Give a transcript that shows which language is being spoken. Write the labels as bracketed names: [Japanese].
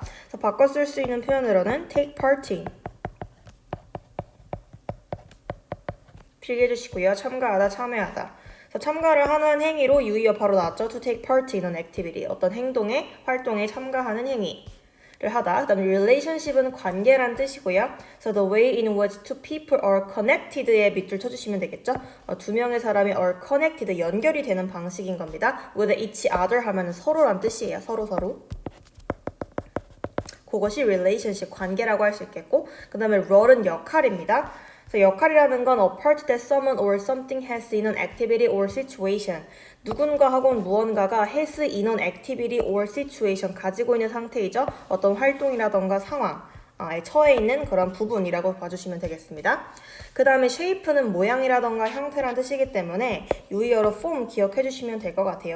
[Korean] 그래서 바꿔 쓸 수 있는 표현으로는 take parting 필기해 주시고요. 참가하다, 참여하다. 그래서 참가를 하는 행위로 유의어 바로 나왔죠. [English] to take part in an activity, [Korean] 어떤 행동에, 활동에 참가하는 행위를 하다. 그 다음에 relationship은 관계란 뜻이고요. 그래서 [English] the way in which two people are connected [Korean] 에 밑줄 쳐주시면 되겠죠. 두 명의 사람이 [English] are connected, [Korean] 연결이 되는 방식인 겁니다. [English] with each other [Korean] 하면 서로란 뜻이에요. 서로. 그것이 relationship, 관계라고 할 수 있겠고, 그 다음에 role은 역할입니다. 그래서 역할이라는 건 [English] a part that someone or something has in an activity or situation. [Korean] 누군가 혹은 무언가가 [English] has in an activity or situation, [Korean] 가지고 있는 상태이죠. 어떤 활동이라던가 상황에 처해 있는 그런 부분이라고 봐주시면 되겠습니다. 그 다음에 shape는 모양이라던가 형태라는 뜻이기 때문에 유의어로 form 기억해 주시면 될 것 같아요.